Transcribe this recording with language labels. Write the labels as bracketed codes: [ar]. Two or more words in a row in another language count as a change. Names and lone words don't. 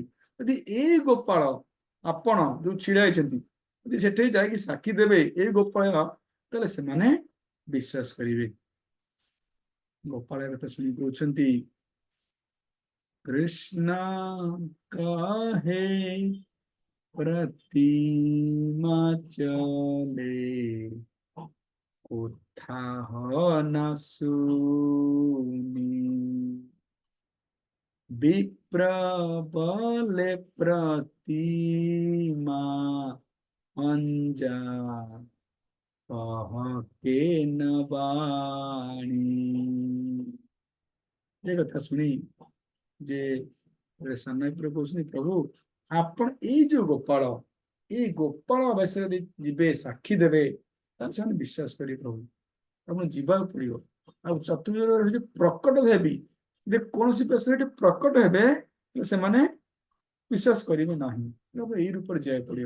[or] ଯଦି ଏଇ ଗୋପାଳ ଆପଣ ଯୋଉ ଛିଡା ହେଇଛନ୍ତି ଯଦି ସେଠି ଯାଇକି ସାକ୍ଷୀ ଦେବେ ଏଇ ଗୋପାଳ, ତାହେଲେ ସେମାନେ ବିଶ୍ୱାସ କରିବେ। ଗୋପାଳ କଥା ଶୁଣି କହୁଛନ୍ତି, [bn] কৃষ্ণ কাহে প্রতিমা চলে কোথা না শুনি, বিপ্র বলে প্রতিমা অঞ্জা কহকে নবাণী। [or] ଏ କଥା ଶୁଣି ଯେ ସାମନାରେ କହୁଛନ୍ତି, ପ୍ରଭୁ ଆପଣ ଏଇ ଯୋଉ ଗୋପାଳ, ଏଇ ଗୋପାଳ ଅବଶ୍ୟ ଯିବେ ସାକ୍ଷୀ ଦେବେ ତାହେଲେ ସେମାନେ ବିଶ୍ୱାସ କରିବେ ପ୍ରଭୁ, ଆପଣ ଯିବାକୁ ପଡିବ। ଆଉ ଚତୁର୍ଭୁଜ ପ୍ରକଟ ହେବି, ଯଦି କୌଣସି ବେଶରେ ପ୍ରକଟ ହେବେ ସେମାନେ ବିଶ୍ୱାସ କରିବେ ନାହିଁ, ଏଇ ରୂପରେ ଯିବାକୁ ପଡିବ।